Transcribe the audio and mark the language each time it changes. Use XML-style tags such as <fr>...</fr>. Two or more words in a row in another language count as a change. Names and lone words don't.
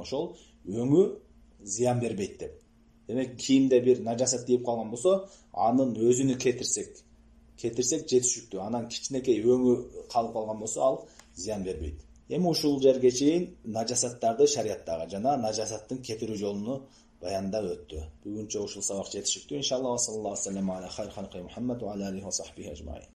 <ky>Ошол өңү зыян бербейт деп. Демек, кийимде бир нажасат тийип калган болсо, анын өзүнү кетирсек жетишиктүү. Анан кичинекей өңү калып калган болсо, ал зыян бербейт. Эми ушул жерге чейин нажасаттарды шариаттагы жана нажасаттын кетирүү жолуну баяндап өттү. Бүгүнчө ушул сабак жетишиктүү.</ky> <ar>إن شاء الله، صلى الله عليه وسلم على خير خلقه محمد وعلى آله وصحبه أجمعين.</ar>